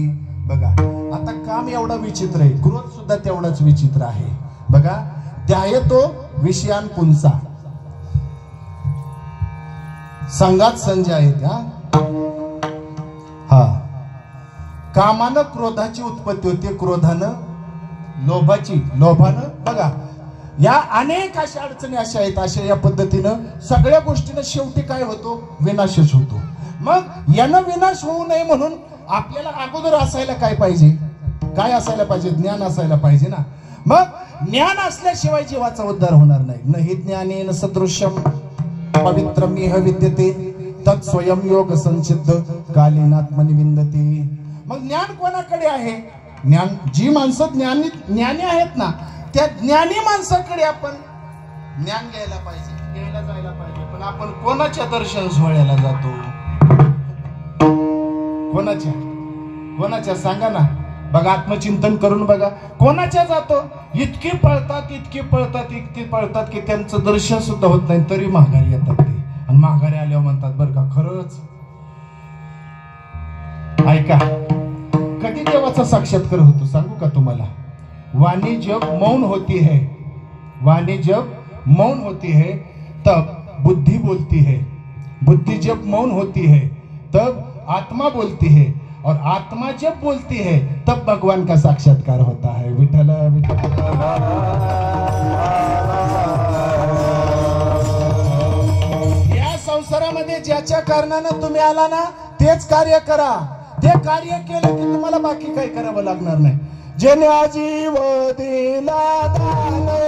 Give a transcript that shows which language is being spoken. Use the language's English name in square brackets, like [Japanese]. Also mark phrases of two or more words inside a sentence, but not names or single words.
[Marathi] बघा आता काम एवढा विचित्र आहे, क्रोध सुद्धा तेवढाच विचित्र आहे. बघा [Sanskrit] त्याय तो विषयान पुंसा, [Marathi] संगात संजय आहेत. हा कामानं क्रोधाची उत्पत्ती होते, क्रोधानं लोभाची, लोभानं बघा या अनेक अशा अडचणी अशा आहेत. अशा या पद्धतीनं सगळ्या गोष्टीनं शेवटी काय होतो? विनाशच होतो. मग यानं विनाश होऊ नये म्हणून आपल्याला अगोदर असायला काय पाहिजे? काय असायला पाहिजे? ज्ञान असायला पाहिजे ना. मग ज्ञान असल्याशिवाय जीवाचा उद्धार होणार नाही. [Sanskrit] नहि ज्ञानेन सदृश्यम पवित्रम इह विद्यते तत् स्वयं योग संसिद्ध कालीनात्मनि विंदते. [Marathi] मग ज्ञान कोणाकडे आहे? ज्ञान जी माणसं ज्ञानी आहेत ना त्या ज्ञानी माणसाकडे आपण ज्ञान घ्यायला पाहिजे, घ्यायला जायला पाहिजे. पण आपण कोणाच्या दर्शन सोहळ्याला जातो? कोणाच्या सांगा ना. बघा आत्मचिंतन करून बघा, कोणाच्या जातो? इतके पळतात की त्यांचं दर्शन सुद्धा होत नाही, तरी माघारी येतात ते. आणि माघारी आल्यावर म्हणतात बरं का खरंच. ऐका, कधी देवाचा साक्षात्कार होतो सांगू का तुम्हाला? [Hindi] वाणी जब मौन होती है, वाणी जब मौन होती है तब बुद्धि बोलती है, बुद्धि जब मौन होती है तब आत्मा बोलती है, और आत्मा जब बोलती है तब भगवान का साक्षात्कार होता है. [Marathi] विठ्ठल विठ्ठल. या संसारामध्ये ज्याच्या कारणानं तुम्ही आला ना तेच कार्य करा. ते कार्य केलं की तुम्हाला बाकी काही करावं लागणार नाही. जेने जीव दिला दान,